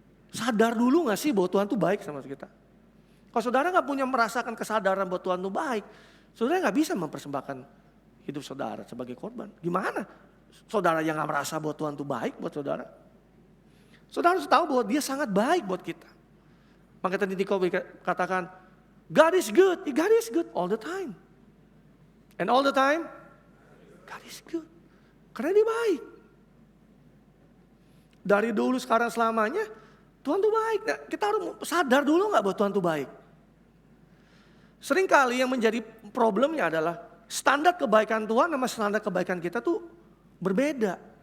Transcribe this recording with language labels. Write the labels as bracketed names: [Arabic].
[Indonesian] Sadar dulu gak sih bahwa Tuhan tuh baik sama kita? Kalau saudara gak punya merasakan kesadaran bahwa Tuhan tuh baik, saudara gak bisa mempersembahkan hidup saudara sebagai korban. Gimana? Saudara yang gak merasa bahwa Tuhan tuh baik buat saudara. Saudara harus tahu bahwa dia sangat baik buat kita. Maka tadi Niko katakan, [English] God is good all the time. And all the time, God is good. [Indonesian] Karena dia baik. Dari dulu sekarang selamanya, Tuhan tuh baik. Nah, kita harus sadar dulu gak bahwa Tuhan tuh baik. Seringkali yang menjadi problemnya adalah standar kebaikan Tuhan sama standar kebaikan kita tuh berbeda.